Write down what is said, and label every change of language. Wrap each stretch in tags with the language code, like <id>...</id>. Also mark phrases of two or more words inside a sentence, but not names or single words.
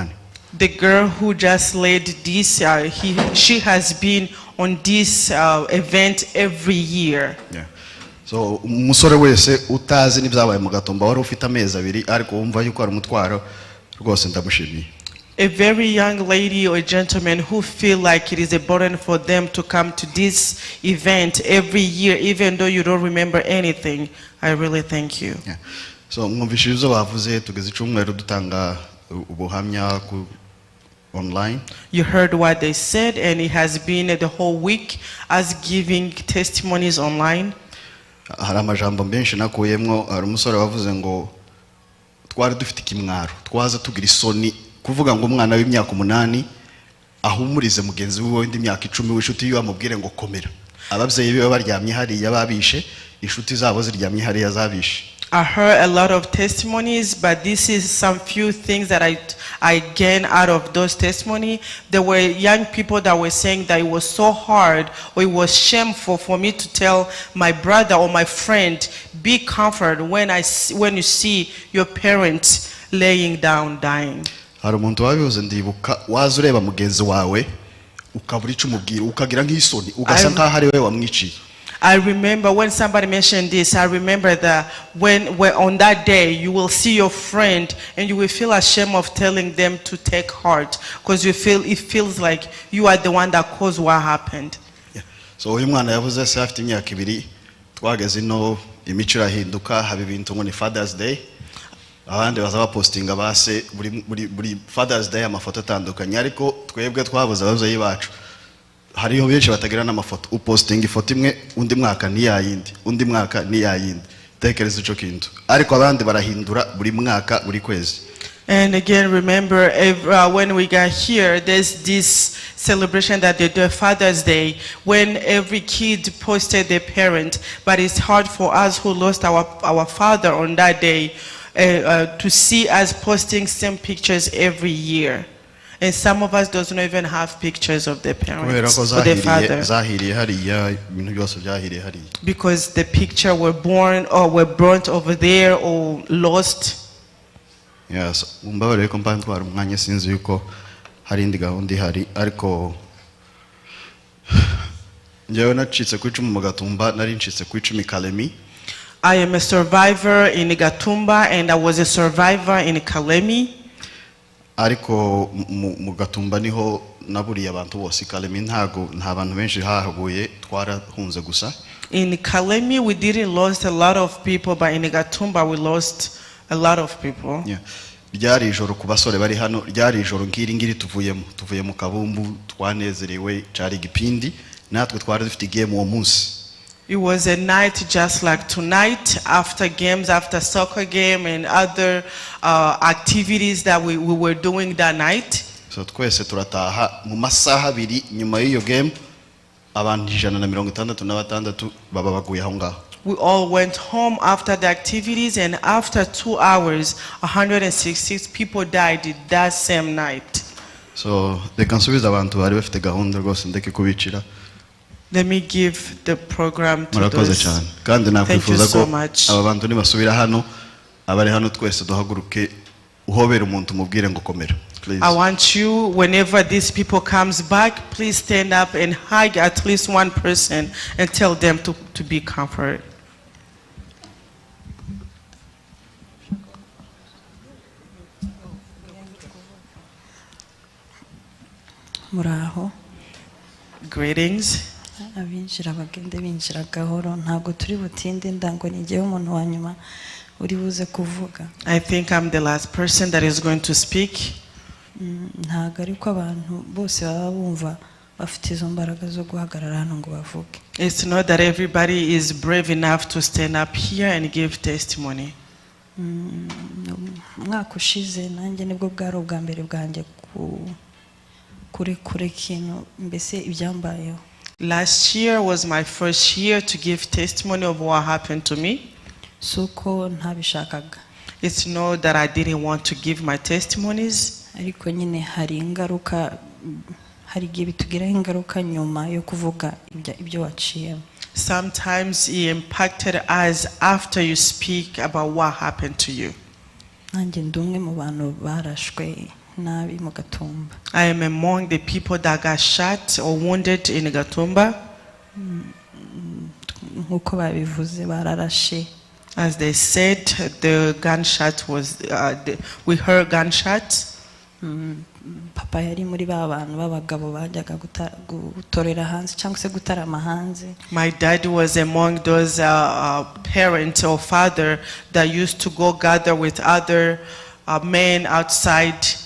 <en>The girl who just led this, she has been on this event every year. Yeah.</en> <rn>So umusore wese utazi n'ibyabaye mu Gatumba wari ufite amezi abiri ariko wumva yuko ari umutwaro rwose ndamushimiye.</rn> <en>A very young lady or gentleman who feel like it is a burden for them to come to this event every year, even though you don't remember anything, I really thank you. Yeah.</en> <rn>So mwumvishije izo bavuze tugeze icumweru dutanga ubuhamya ku online.</rn> <en>You heard what they said, and it has been the whole week as giving testimonies online.</en> <rn>Hari amajambo menshi nakuyemwo, hari umusore wavuze ngo twari dufite ikimwaro twaza tugira isoni kuvuga ngo umwana w'imyaka 8 ahumurize mugenzi we w'indi myaka 10 w'inshuti yiwe amubwire ngo komera. Abavyeyi biwe baryamye hari yababishe, inshuti zabo ziryamye hari yazabishe.</rn> <en>I heard a lot of testimonies, but this is some few things that I gained out of those testimonies. There were young people that were saying that it was so hard or it was shameful for me to tell my brother or my friend, be comforted when you see your parents laying down dying.</en> <rn>Hari umuntu wabivuze ndibuka waza ureba mugenzi wawe ukabura ico umubwira ukagira nk'isoni ugasa nkaho ari we wamwiciye.</rn> <en>I remember when somebody mentioned this, I remember that when on that day you will see your friend and you will feel ashamed of telling them to take heart because it feels like you are the one that caused what happened. Yeah.</en> <rn>So uyu mwana yavuze se afite imyaka 2 twageze no imico irahinduka haba ibintu ngo ni Father's Day. Abandi baza bapostinga base buri Father's Day amafoto atandukanye ariko twebwe twabuze abavyeyi bacu. Hariho benshi batagira n'amafoto uposting ifoto imwe undi mwaka ni yayindi undi mwaka ni yayindi tekereza ico kintu ariko abandi barahindura buri mwaka buri kwezi.</rn> <en>And again, remember, when we got here, there's this celebration that they do Father's Day, when every kid posted their parent, but it's hard for us who lost our father on that day to see us posting same pictures every year. And some of us doesn't even have pictures of their parents or their father. Because the picture were born or were burnt over there or lost. Yes,</en> <rn>umbabare ko mpantwara umwanya sinzi yuko hari indi gahunda ihari ariko njyewe nacitse ku 10 mu Gatumba nari ncitse ku 10 Kalemi.</rn> <en>I am a survivor in Gatumba and I was a survivor in Kalemi.</en> <rn>Ariko mu Gatumba niho naburiye abantu bose. Kalemi nta bantu benshi hahaguye twarahunze gusa.</rn> <en>In Kalemi we didn't lost a lot of people, but in Gatumba we lost a lot of people. Yeah.</en> <rn>Ryari ijoro ku basore bari hano, ryari ijoro ngiri tuvuye mu kabumbu twanezerewe cari igipindi natwe twari dufite game uwo munsi.</rn> <en>It was a night just like tonight, after games, after soccer game and other activities that we were doing that night.</en> <rn>So twese turataha mu masaha 2 nyuma y'iyo game abantu 166 baba baguye aho ngaho.</rn> <en>We all went home after the activities, and after 2 hours, 166 people died that same night.</en> <rn>So reka nsubiza abantu bari bafite gahunda rwose ndeke kubicira.</rn> <en>Let me give the program to those.</en> <rn>Kandi nakwifuza ko aba bantu nibasubira hano abari hano twese duhaguruke uhobera umuntu mubwire ngo komera.</rn> <en>I want you, whenever these people comes back, please stand up and hug at least one person and tell them to be comforted.</en> <rn>Muraho.</rn> <en>Greetings.</en> <rw>Abinjira bagende binjira gahoro ntago turi butinde ndango nigiye umuntu wa nyuma uri buze kuvuga.</rw> <en>I think I'm the last person that is going to speak.</en> <rw>Ntago ariko abantu bose baba bumva bafite izo mbaraga zo guhagarara hano ngo bavuge.</rw> <en>It's not that everybody is brave enough to stand up here and give testimony.</en> <rw>Mwaka ushize nanjye nibwo bwari ubwa mbere bwanjye kure ikintu mbese ibyambayeho.</rw> <en>Last year was my first year to give testimony of what happened to me.</en> <rw>Suko ntabishakaga.</rw> <en>It's not that I didn't want to give my testimonies.</en> <rw>Ariko nyine hari ingaruka, hari igihe bitugiraho ingaruka nyuma yo kuvuga ibyo waciyemo.</rw> <en>Sometimes it impacted us after you speak about what happened to you.</en> <rw>Nanjye ndumwe mu bantu barashwe nabi mu Gatumba.</rw> <en>I am among the people that got shot or wounded in Gatumba.</en> <rw>Nkuko babivuze bararashe.</rw> <en>As they said, the gunshot was, we heard gunshots.</en> <rw>Papa yari muri ba bantu b'abagabo bajyaga gutorera hanze cyangwa se gutarama hanze.</rw> <en>My dad was among those parents or father that used to go gather with other men outside.</en>